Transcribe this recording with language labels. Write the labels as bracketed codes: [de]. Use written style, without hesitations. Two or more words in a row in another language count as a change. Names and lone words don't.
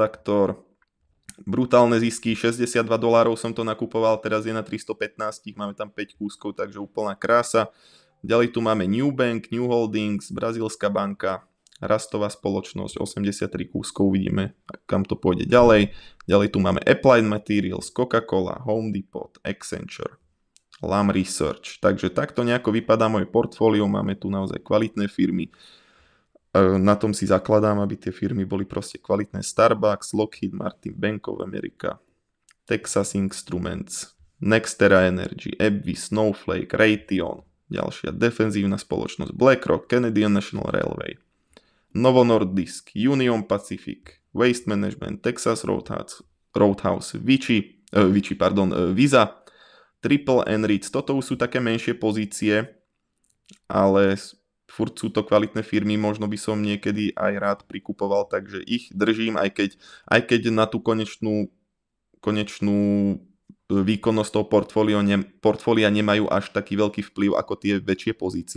[sk] Taiwan Semiconductor, Brutálne zisky, $62 som to nakupoval, teraz je na 315, máme tam 5 kúskov, takže úplná krása. Ďalej tu máme New Bank, New Holdings, brazílska banka, rastová spoločnosť, 83 kúskov, uvidíme, kam to pôjde ďalej. Ďalej tu máme Applied Materials, Coca-Cola, Home Depot, Accenture, Lam Research. Takže takto nejako vypadá moje portfólio, máme tu naozaj kvalitné firmy. Na tom si zakladám, aby tie firmy boli proste kvalitné. Starbucks, Lockheed Martin, Bank of America, Texas Instruments, Nextera Energy, AbbVie, Snowflake, Raytheon, ďalšia defenzívna spoločnosť, BlackRock, Canadian National Railway, Novo Nordisk, Union Pacific, Waste Management, Texas Roadhouse, Visa, Triple Enrich. Toto už sú také menšie pozície, ale furt sú to kvalitné firmy, možno by som niekedy aj rád prikupoval, takže ich držím, aj keď na tú konečnú výkonnosť toho portfólia nemajú až taký veľký vplyv ako tie väčšie pozície.